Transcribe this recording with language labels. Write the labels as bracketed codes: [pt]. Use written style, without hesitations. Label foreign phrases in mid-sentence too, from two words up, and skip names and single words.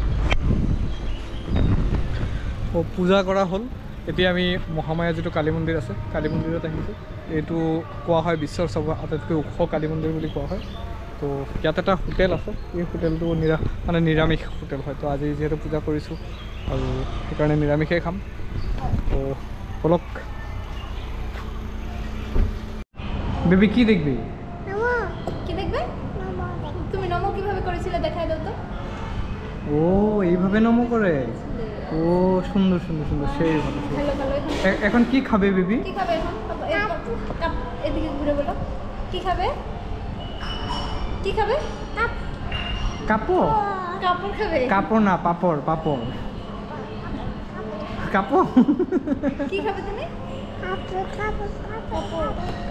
[as] পূজা কৰা হ'ল এতিয়া আমি মহামায়া যেটো কালী মন্দিৰ আছে কালী মন্দিৰত আহিছোঁ এইটো কোৱা হয় বিশ্বৰ আটাইতকৈ ওখ কালী মন্দিৰ বুলি কোৱা হয় তো ইয়াত এটা হোটেল আছে এই হোটেলটো মানে নিৰামিষ হোটেল হয় তো আজি যেহেতু পূজা কৰিছোঁ আৰু সেইকাৰণে নিৰামিষেই খাম তো বলক [bn] বেবি কি দেখবি কি দেখবে তুমি নমো কিভাবে করেছিলে দেখাই দাও তো ও এইভাবে নমো করে ও সুন্দর সুন্দর সুন্দর সেই ভালো এখন কি খাবে বেবি কি খাবে এখন এদিকে ঘুরে বলো কি খাবে কি খাবে কাপড় কাপড় খাবে কাপড় না পাপড় পাপড় কাপড় কি খাবে তুমি কাপড়